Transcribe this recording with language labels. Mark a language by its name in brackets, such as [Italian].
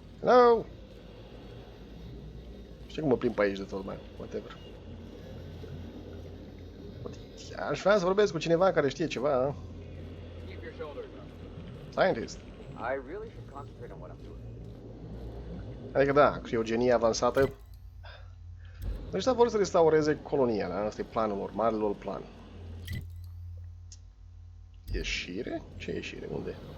[Romanian] Hello? Știi cum mă plimb pe aici de tot, man. Whatever. Aș vrea să vorbesc cu cineva care știe ceva. [English] Scientist. I really should concentrate on what I'm doing. [Romanian] Adică da, criogenie avansată. Ăștia vor să restaureze colonia, da? Asta e planul lor, marele lor plan. Ieșire? Ce ieșire? Unde?